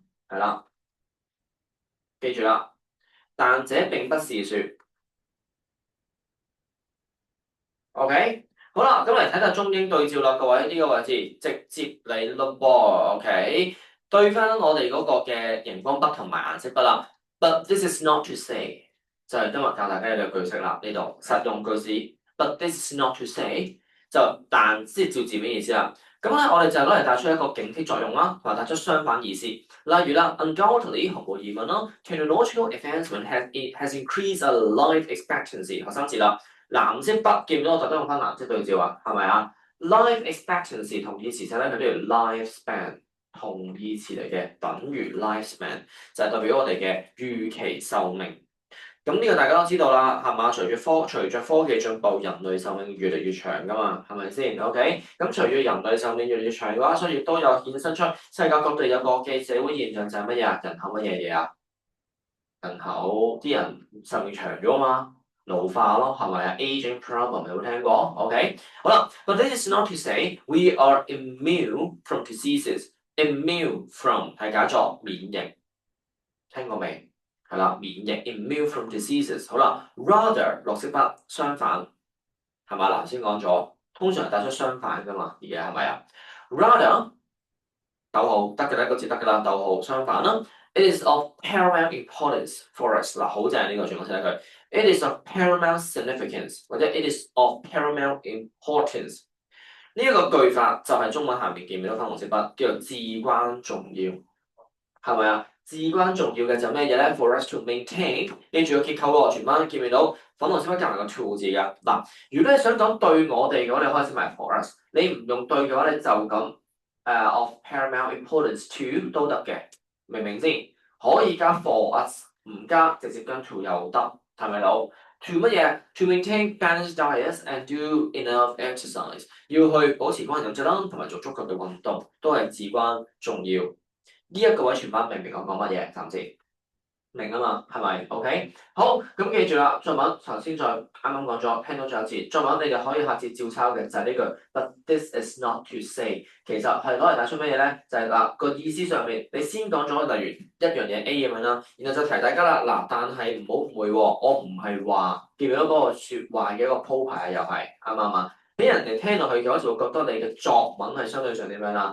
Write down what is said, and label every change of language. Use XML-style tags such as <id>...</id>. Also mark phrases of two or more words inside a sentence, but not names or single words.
<yue>係啦，記住啦。但這並不是説，OK，好啦，咁嚟睇下中英對照啦，各位呢個位置直接嚟咯噃，OK，對翻我哋嗰個嘅熒光筆同埋顏色筆啦。</yue> <en>But this is not to say，</en> <yue>就係今日教大家嘅句式啦，呢度實用句子。</yue> <en>But this is not to say，</en> <yue>就但即係照字面意思啦。咁咧，我哋就攞嚟帶出一個警惕作用啦，同埋帶出相反意思。例如啦，</yue> <en>undoubtedly</en> <yue>毫無疑問啦</yue> <en>，technological advancement has increased a life expectancy。</en> <yue>學生字啦，藍色筆見唔到我特登用翻藍色對照啊，係咪啊 ？</yue> <en>life expectancy</en> <yue>同義詞寫咧，佢都要 lifespan 同義詞嚟嘅，等於 lifespan 就係代表我哋嘅預期壽命。咁呢個大家都知道啦，係嘛？隨着科技進步，人類壽命越嚟越長噶嘛，係咪先？OK，咁隨住人類壽命越嚟越長嘅話，所以亦都有衍生出世界各地有個嘅社會現象就係乜嘢啊？人口乜嘢嘢啊？人口啲人壽命長咗啊嘛，老化咯，係咪啊？</yue> <en>Aging problem</en> <yue>有冇聽過？OK，好啦 ，</yue> <en>but this is not to say we are immune from diseases。 immune from</en> <yue>係解作免疫，聽過未？係啦，免疫</yue> <en>immune from diseases。</en> <yue>好啦，rather 綠色筆相反係咪？嗱，先講咗，通常係帶出相反噶嘛，而家係咪啊？rather 逗號得嘅啦，一個字得㗎啦，逗號相反啦。</yue> <en>It is of paramount importance for us。</en> <yue>嗱，好正呢個，全部寫一句。</yue> <en>It is of paramount significance，或者 it is of paramount importance。</en> <yue>呢一個句法就係中文下面見唔見到粉紅色筆，叫做至關重要，係咪啊？至關重要嘅就咩嘢咧 ？</yue> <en>For us to maintain，</en> <yue>記住個結構喎，全班見唔見到粉紅色筆加埋個 to 字㗎？嗱，如果你想講對我哋嘅話，你可以寫埋 for us。你唔用對嘅話，你就咁</yue> <en>of paramount importance to</en> <yue>都得嘅，明唔明先？可以加</yue> <en>for us，</en> <yue>唔加直接跟 to 又得，係咪佬？To 乜嘢 ？</yue> <en>To maintain balanced diets and do enough exercise，</en> <yue>要去保持均衡飲食啦，同埋做足夠嘅運動，都係至關重要。呢一個位全班明唔明我講乜嘢？暫時明啊嘛，係咪？OK，好，咁記住啦。作文頭先啱啱講咗，聽到最後一次作文，你哋可以下次照抄嘅就係呢句。</yue> <en>But this is not to say，</en> <yue>其實係攞嚟帶出乜嘢咧？就係嗱個意思上面，你先講咗例如一樣嘢 A 咁樣啦，然後就提大家啦。嗱，但係唔好誤會喎，我唔係話記唔記得嗰個説話嘅一個鋪排啊，又係啱唔啱啊？俾人哋聽落去嘅話，就會覺得你嘅作文係相對上點樣啦？</yue>